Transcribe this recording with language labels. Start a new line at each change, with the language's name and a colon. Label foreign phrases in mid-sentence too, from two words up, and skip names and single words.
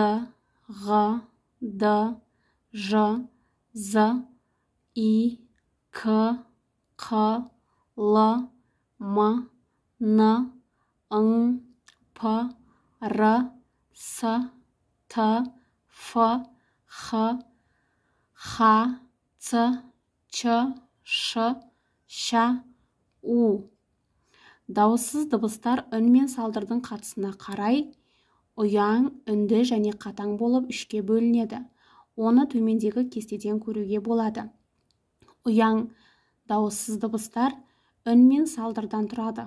Kazakh: Ғ, Д, Ж, З, И, К, Қ, Л, М, Н, Ң, П, Р, С, Т, Ф, Х, Х, Ц, Ч, Ш, Щ, У. Дауыссыз дыбыстар үн мен салдырдың қатысына қарай ұяң, үнді және қатаң болып үшке бөлінеді. Оны төмендегі кестеден көруге болады. Ұяң дауыссыз дыбыстар үн мен салдырдан тұрады.